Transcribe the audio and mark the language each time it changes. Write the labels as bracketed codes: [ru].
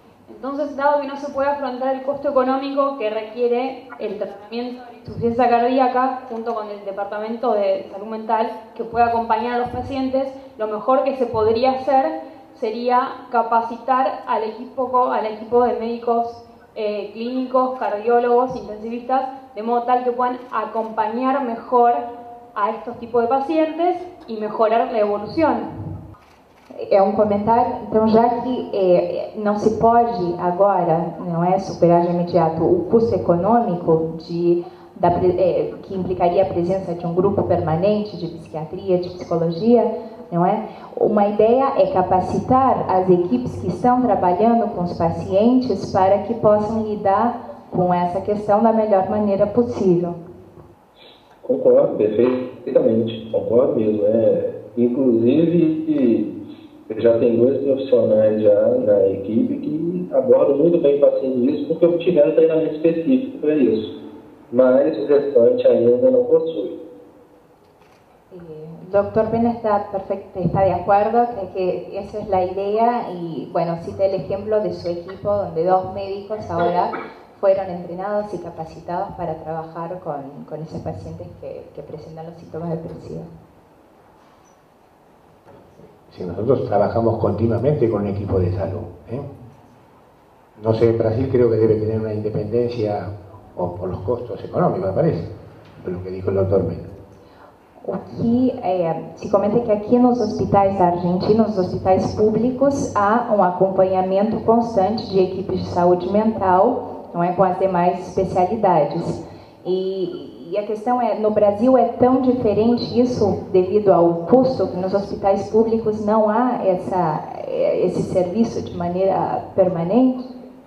[es] Entonces, dado que no se puede afrontar el costo económico que requiere el tratamiento de insuficiencia cardíaca, junto con el Departamento de Salud Mental, que pueda acompañar a los pacientes, lo mejor que se podría hacer sería capacitar al equipo de médicos clínicos, cardiólogos, intensivistas, de modo tal que puedan acompañar mejor a estos tipos de pacientes y mejorar la evolución. [pt] É um comentário, então, já que não se pode agora, não é, superar de imediato o custo econômico que implicaria a presença de um grupo permanente de psiquiatria, de psicologia, não é? Uma ideia é capacitar as equipes que estão trabalhando com os pacientes para que possam lidar com essa questão da melhor maneira possível. Concordo perfeitamente, concordo mesmo. Inclusive, já tem 2 profissionais já na equipe que abordam muito bem o paciente disso porque obtiveram treinamento específico para isso, mas o restante ainda não possui. [es] Doctor Pena está de acuerdo, cree que esa es la idea y bueno, cita el ejemplo de su equipo donde 2 médicos ahora fueron entrenados y capacitados para trabajar con esos pacientes que presentan los síntomas depresivos. Si nosotros trabajamos continuamente con un equipo de salud, no sé, Brasil creo que debe tener una independencia por los costos económicos, me parece, por lo que dijo el doctor Mena. [pt] Aqui, se comenta que aqui nos hospitais da Argentina, nos hospitais públicos, há um acompanhamento constante de equipes de saúde mental, não é, com as demais especialidades. E a questão é, no Brasil é tão diferente isso devido ao custo, que nos hospitais públicos não há esse serviço de maneira permanente?